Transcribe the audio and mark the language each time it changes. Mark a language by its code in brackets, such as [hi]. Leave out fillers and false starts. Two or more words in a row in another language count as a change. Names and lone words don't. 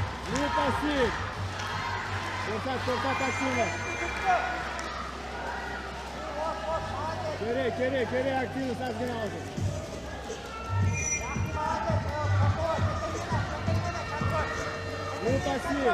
[ru] Ну, пассив. [uz] Ko'rsat aktivni. Kerak aktivni safgina hozir. [ru] Ну, пассив.